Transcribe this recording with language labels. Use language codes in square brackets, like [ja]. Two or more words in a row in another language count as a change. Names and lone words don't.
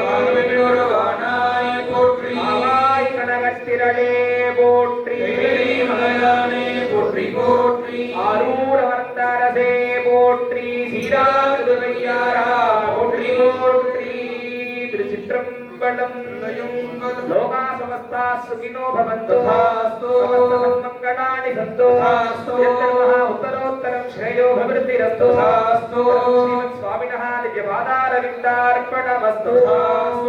[ta] போற்றி ஆவாய் கனகத்திரளே போற்றி மகளானே போற்றி போற்றி ஆரூரவர்த்தரசே போற்றி சீராதுரையாரா போற்றி போற்றி திருச்சிற்றம்பலம் [sa] लोका समस्ता सुखिनो भवन्तु मङ्गलानि सन्तु यत्तर्मः उत्तरोत्तरं श्रेयो भवृद्धिरस्तु श्रीमत् स्वामिनः निजपादारविन्दार्पणमस्तु।